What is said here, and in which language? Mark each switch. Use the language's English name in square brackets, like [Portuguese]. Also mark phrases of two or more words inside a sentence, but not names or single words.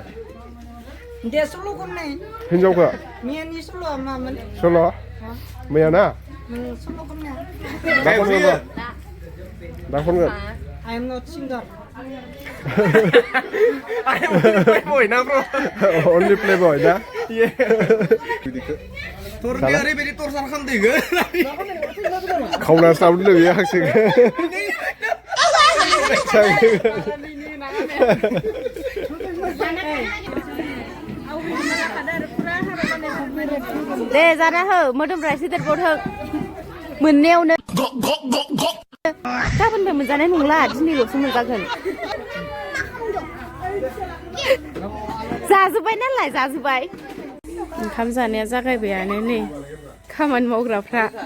[Bodo] दे सल' खननाय हिनजावखौ मैयानि सल'आ मामोन सल' मैया ना सल' खननाया दा खनगोन दा खनगोन [English] I am not singer I am only playboy na bro only playboy ना [Bodo] tornya oरैबायदि torture खालामदों खावना सावदों बेयो हांसो दे जाना हो मोदोमफ्रा एसे देरबाव हो मोननायावनो गाबोननिफ्राय मोनजानाय नंला दिनैल'सो मोनजागोन जाजोब्बाय नालाय जाजोब्बाय ओंखाम जानाया जागायबायानो नै खामानि मावग्राफ्रा